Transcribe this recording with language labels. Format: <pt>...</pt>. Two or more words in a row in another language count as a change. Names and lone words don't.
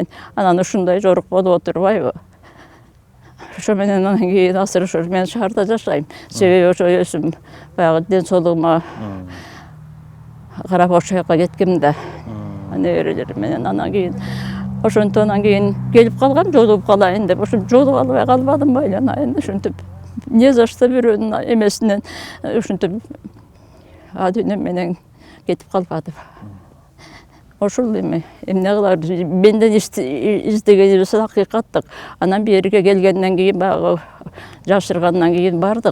<ky>Анан ушундай жорук болуп отурбайбы. Ошо менен анан кийин азыр ошо мен шаарда жашайм. Себеби ошо өзүм баягы ден соолугума карап ошол жака кеткем да. Неберелерим менен анан кийин ошентип анан кийин келип калгам, жолугуп калайын деп. Ошо жолугуп албай калбадым, айланайын. Ушинтип</ky> <ru>не за что</ru> <ky>бирөөнүн эмесинен ушинтип адүнө менен кетип калбадым. Ошол эми эмне кылар, менден издегенибиз акыйкаттык. Анан бериге келгенден кийин баягы жашыргандан кийин бардык.</ky>